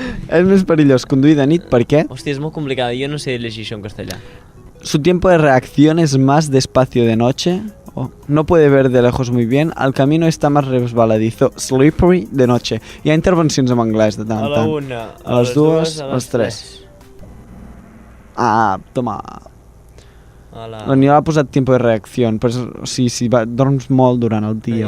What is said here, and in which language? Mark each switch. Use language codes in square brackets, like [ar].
[ca] És més perillós conduir de nit, per què? Hòstia, és molt complicat, jo no sé llegir això en castellà. [es] Su tiempo de reacción es más despacio de noche. No puede ver de lejos muy bien. El camino está más resbaladizo. Slippery de noche. [ca] Hi ha intervencions en anglès de tant [es] A en la [ca] tant. 1, A les 2, a les 3. Ah, toma. La Niola ha posat [es] tiempo de [ca] reacció, però si dorms molt durant el dia.